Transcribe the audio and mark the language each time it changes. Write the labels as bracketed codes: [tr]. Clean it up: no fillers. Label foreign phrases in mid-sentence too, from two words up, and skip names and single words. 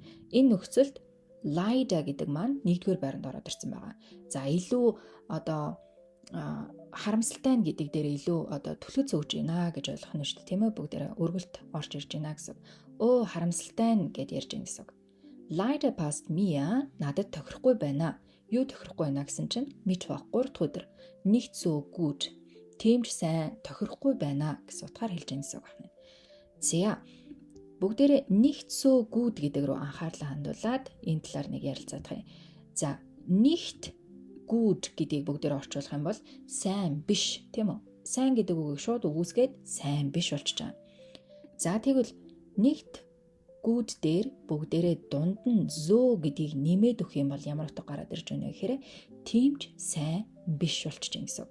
[mn] Энэ нөхцөлд leider гэдэг маань 1-р байранд ороод ирсэн байгаа. За илүү одоо харамсалтай гэдэг дээр илүү одоо түлхэж өгч байна гэж ойлгох нь шүү дээ тийм ээ. Бүгдээрээ өргөлт орж ирж байна гэсэн. Харамсалтай гэд ярьж байна гэсэн. [de] Leider passt mir [mn] надад тохирохгүй байна. Юу тохирохгүй байна гэсэн чинь Mittwoch 3 дахь өдөр [de] nicht so gut. [mn] Тэмч сайн тохирохгүй байна гэсэн утгаар хэлж байгаа гэсэн үг байна. За бүгдээрээ [de] nicht so gut [mn] гэдэг рүү анхаарлаа хандуулад энэ талаар нэг ярилцаад байгаа юм. За [de] nicht good [mn] гэдгийг бүгдээр орчуулах юм бол сайн биш тийм үү? Сайн гэдэг үгийг шууд өгөөсгээд сайн биш болчихж байгаа. За тэгвэл [de] nicht good [mn] дээр бүгдээрээ дунд нь so гэдгийг нэмээд өгөх юм бол ямар утга гараад ирж байна вэ гэхээр тимч сайн биш болчихж байгаа гэсэн үг.